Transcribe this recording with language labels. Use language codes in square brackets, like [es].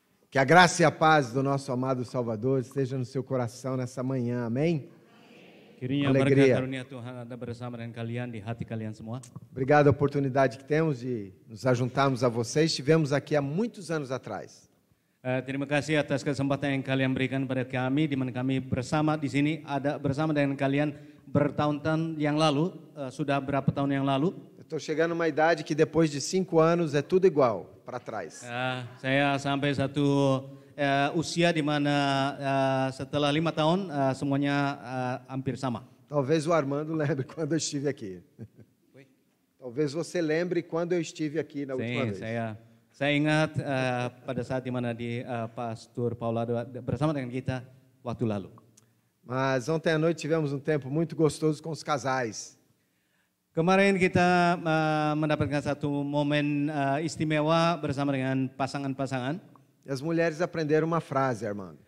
[pt] Que a graça e a paz do nosso amado Salvador esteja no seu coração nessa manhã, amém? [id] Kiranya berkat karunia Tuhan ada bersama dengan kalian di hati kalian semua. [pt] Obrigado a oportunidade que temos de nos ajuntarmos a vocês. Estivemos aqui há muitos anos atrás. [id] Terima kasih atas kesempatan yang kalian berikan pada kami, di mana kami bersama di sini, ada bersama dengan kalian bertahun-tahun yang lalu, sudah berapa tahun yang lalu. [pt] Eu estou chegando numa idade que depois de 5 anos é tudo igual para trás. [id] Saya sampai satu usia di mana setelah 5 tahun semuanya hampir sama. [pt] Talvez o Armando lembre quando eu estive aqui. Talvez você lembre quando eu estive aqui na última vez. [id] Saya ingat pada saat di mana di Pastor Paulado bersama dengan kita waktu lalu. [pt] Mas ontem à noite tivemos um tempo muito gostoso com os casais. [id] Kemarin kita mendapatkan satu momen istimewa bersama dengan pasangan-pasangan. [pt] E as mulheres aprenderam uma frase, Armando.